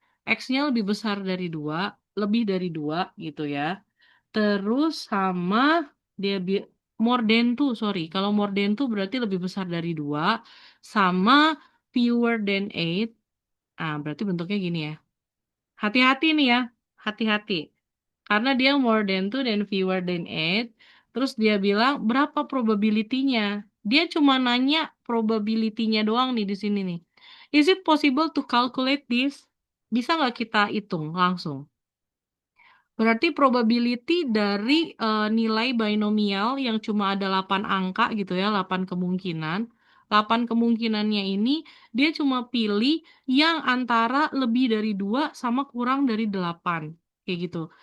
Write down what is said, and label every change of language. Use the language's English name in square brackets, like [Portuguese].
[Indonesian] X-nya lebih besar dari 2, lebih dari 2 gitu ya. Terus sama dia [English] more than 2, sorry. [Indonesian] Kalau [English] more than 2 [Indonesian] berarti lebih besar dari 2 sama [English] fewer than 8. [Indonesian] Ah, berarti bentuknya gini ya. Hati-hati nih ya. Hati-hati. Karena dia [English] more than 2 [Indonesian] dan [English] fewer than 8. [Indonesian] Terus dia bilang berapa probability-nya. Dia cuma nanya probability-nya doang nih di sini nih. [English] Is it possible to calculate this? [Indonesian] Bisa nggak kita hitung langsung? Berarti probability dari nilai binomial yang cuma ada 8 angka gitu ya, 8 kemungkinan. 8 kemungkinannya ini dia cuma pilih yang antara lebih dari 2 sama kurang dari 8. Kayak gitu.